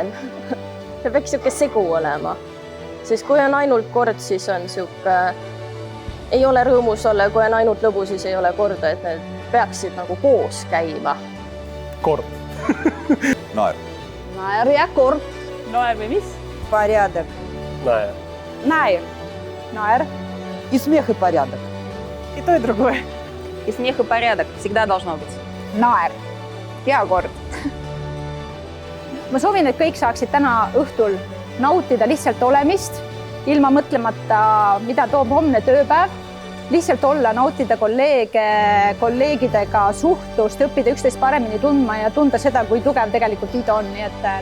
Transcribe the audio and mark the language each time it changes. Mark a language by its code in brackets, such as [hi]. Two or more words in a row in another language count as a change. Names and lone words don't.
[et] See peaks siuke segu olema. Sest kui on ainult kord, siis on siuke, ei ole rõõmus olla, kui on ainult lõbu, siis ei ole korda, et need peaksid nagu koos käima. Kord. Naer. Naer ja kord. Naer või mis? [ru] Порядок. [et] Naer. Naer. Naer. [ru] И смех, и порядок. И то, и другое. И смех, и порядок. Всегда должно быть. [et] Naer ja kord. Ma soovin, et kõik saaksid täna õhtul nautida lihtsalt olemist, ilma mõtlemata, mida toob homne tööpäev. Lihtsalt olla, nautida kolleegidega suhtlust, õppida üksteist paremini tundma ja tunda seda, kui tugev tegelikult liidu on.